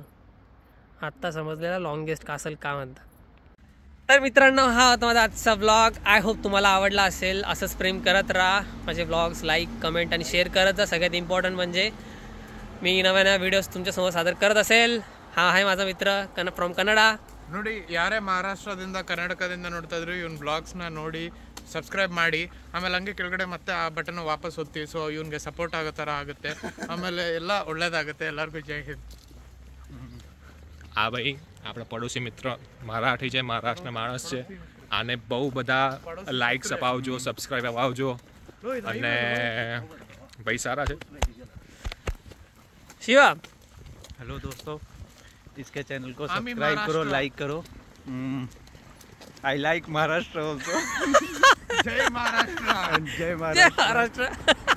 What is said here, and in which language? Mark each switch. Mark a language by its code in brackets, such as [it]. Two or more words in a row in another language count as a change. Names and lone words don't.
[mr] आत्ता समजलेला [en] longest castle [mr] का म्हणतात. तर मित्रांनो, हा होता माझा आजचा ब्लॉग. [en] I hope [mr] तुम्हाला आवडला असेल. असंच प्रेम करत राहा माझे ब्लॉग्स, लाईक, कमेंट आणि शेअर करत जा. सगळ्यात इम्पॉर्टंट म्हणजे मी नव्या नव्या व्हिडिओज तुमच्यासमोर सादर करत असेल. हा आहे माझा मित्र फ्रॉम कन्नडा. [kn] ನೋಡಿ, ಯಾರೇ ಮಹಾರಾಷ್ಟ್ರದಿಂದ ಕರ್ನಾಟಕದಿಂದ ನೋಡ್ತಾ ಇದ್ರು ಇವನ್ ಬ್ಲಾಗ್ಸ್ನ ನೋಡಿ ಸಬ್ಸ್ಕ್ರೈಬ್ ಮಾಡಿ. ಆಮೇಲೆ ಹಂಗೆ ಕೆಳಗಡೆ ಮತ್ತೆ ಆ ಬಟನ್ ವಾಪಸ್ ಒತ್ತಿ. ಸೊ ಇವನ್ಗೆ ಸಪೋರ್ಟ್ ಆಗೋ ಥರ ಆಗುತ್ತೆ. ಆಮೇಲೆ ಎಲ್ಲ ಒಳ್ಳೇದಾಗುತ್ತೆ. ಎಲ್ಲರಿಗೂ ಜೈ ಹಿಂದ್. [gu] આ ભાઈ આપણા પડોશી મિત્ર મરાઠી છે, મહારાષ્ટ્રના માણસ છે. આને બહુ બધા લાઇક્સ અપાવજો, સબસ્ક્રાઈબ અપાવજો અને ભાઈ સારા છે. [hi] शिवा हेलो दोस्तों, इसके चैनल को [mr] आम्ही [hi] सब्सक्राइब करो, महाराष्ट्र. लाइक करो. [en] I like Maharashtra also. [mr] जय महाराष्ट्र. जय जय महाराष्ट्र. महाराष्ट्र.